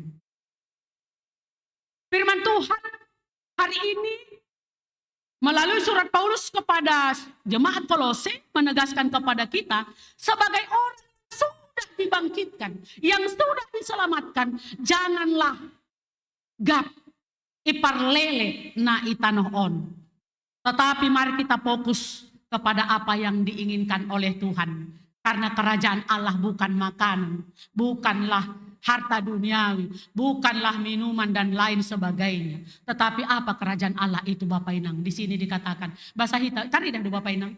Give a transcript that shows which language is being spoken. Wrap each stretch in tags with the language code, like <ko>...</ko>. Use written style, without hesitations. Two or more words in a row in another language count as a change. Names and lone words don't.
<id>Firman Tuhan hari ini melalui surat Paulus kepada jemaat Kolose menegaskan kepada kita sebagai orang yang sudah dibangkitkan, yang sudah diselamatkan, janganlah</id> <bts>gap iparlele na itanoon.</bts> <id>Tetapi mari kita fokus kepada apa yang diinginkan oleh Tuhan. Karena kerajaan Allah bukan makanan, bukanlah harta duniawi, bukanlah minuman dan lain sebagainya. Tetapi apa kerajaan Allah itu Bapak Inang? Di sini dikatakan, bahasa Hita, tadi dah Bapak Inang.</id>